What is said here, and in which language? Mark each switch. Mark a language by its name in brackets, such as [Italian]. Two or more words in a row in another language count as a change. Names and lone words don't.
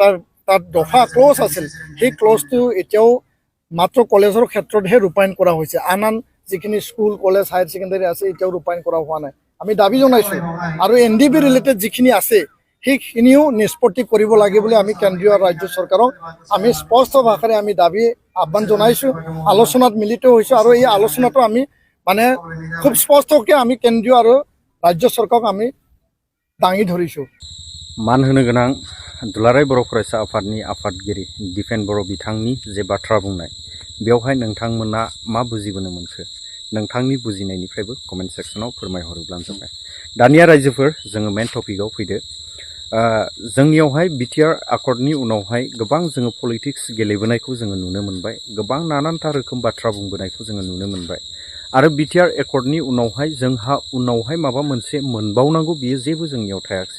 [Assamese] তাত দফা ক্লজ আছিল সেই ক্লজটো এতিয়াও মাত্ৰ কলেজৰ ক্ষেত্ৰতহে ৰূপায়ণ কৰা হৈছে আন যিখিনি স্কুল কলেজ [English] higher secondary [Assamese] আছে এতিয়াও ৰূপায়ণ কৰা হোৱা নাই আমি দাবী জনাইছোঁ আৰু এনডিবি ৰিলেটেড যিখিনি আছে সেইখিনিও নিষ্পত্তি কৰিব লাগে বুলি আমি কেন্দ্ৰীয় ৰাজ্য চৰকাৰক আমি স্পষ্ট ভাষাৰে আমি দাবী আহ্বান জনাইছোঁ আলোচনাত মিলিত হৈছোঁ আৰু এই আলোচনাটো আমি মানে খুব স্পষ্টকৈ আমি কেন্দ্ৰীয় আৰু ৰাজ্য চৰকাৰক আমি দাঙি ধৰিছোঁ [Bodo] मान होनो गोनां दुलाराय बर' फरायसा आफादनि आफादगिरि दिपेन बर' बिथांनि जे बाथ्रा बुंनाय बेवहाय नोंथांमोना मा बुजिबोनो मोनखो नोंथांनि बुजिनायनिफ्रायबो [English] comment section [Bodo] फोरमायहरोब्लानो जाबाय दानिया रायजोफोर जोङो [English] main topic [Bodo] फैदो जोंनियावहाय बिटिआर एकर्डनि उनावहाय गोबां जोङो पलिटिक्स गेलेबोनायखौ जोङो नुनो मोनबाय गोबां नानानथा रोखोम बाथ्रा बुंबोनायखौ जोङो नुनो मोनबाय आरो बिटिआर एकर्डनि उनावहाय जोंहा उनावहाय माबा मोनसे मोनबावनांगौ बियो जेबो जोंनियाव थायाखिसै।